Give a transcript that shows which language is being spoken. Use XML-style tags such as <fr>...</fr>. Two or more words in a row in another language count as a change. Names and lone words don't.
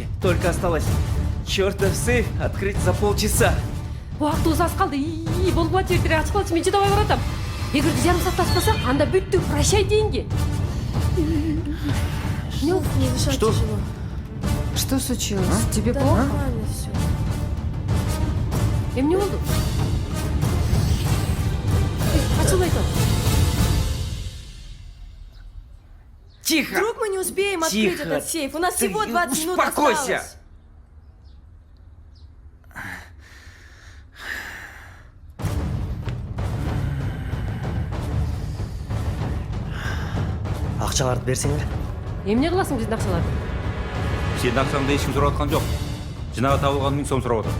<ru>Только осталось чертов сейф открыть за полчаса.</ru> <kk>Уақытымыз аз қалды. Болмай тердер ашып қалшы, мен жетіп баратам. Егер де жарым сағат аспасақ, анда бүттік, прощай дейінге.</kk> <ru>Ну, не дышать Что? тяжело. Что случилось? Тебе Да плохо? нормально все.</ru> <ky>Эмне болду? Ачыл айтам.</ky> <ru>Тихо! Вдруг мы не успеем открыть Тихо. этот сейф? У нас Ты всего 20 минут успокойся. осталось.</ru> <ky>Акчаларды берсеңер. Эмне кыласың биздин акчаларды?</ky> <kk>Сенің ақшаңды ешкім сұрап жатқан жоқ. Жинағы табылған 1000 сом сұрап отыр.</kk>